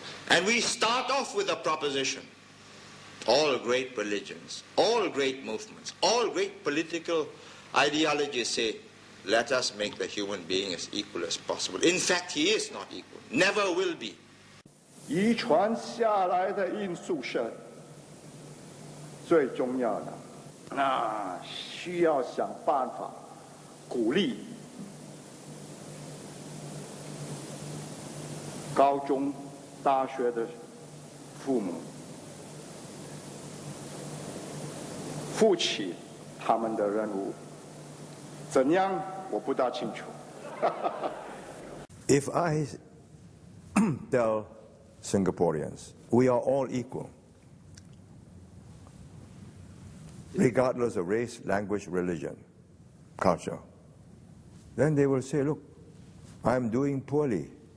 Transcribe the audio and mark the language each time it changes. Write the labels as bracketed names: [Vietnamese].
[English] And we start off with a proposition. All great religions, all great movements, all great political ideologies say, let us make the human being as equal as possible. In fact, he is not equal, never will be. [Chinese] 遗传下来的因素是最重要的，那需要想办法鼓励高中、大学的父母负起他们的任务。怎样？我不大清楚。 [English] If I tell Singaporeans we are all equal, regardless of race, language, religion, culture, then they will say, look, I'm doing poorly.